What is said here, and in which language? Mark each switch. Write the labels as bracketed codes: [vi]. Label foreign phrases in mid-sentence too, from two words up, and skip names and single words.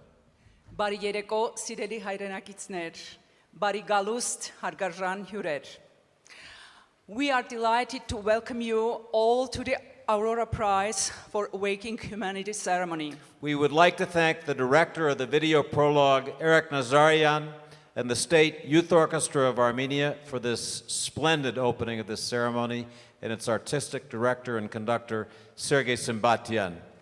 [hy] Բարի երեկո, սիրելի հայրենակիցներ, բարի գալուստ, հարգարժան հյուրեր. [en] We are delighted to welcome you all to the Aurora Prize for Awakening Humanity Ceremony. We would like to thank the director of the video prologue, Eric Nazarian, and the State Youth Orchestra of Armenia for this splendid opening of this ceremony, and its artistic director and conductor, Sergei Symbatian.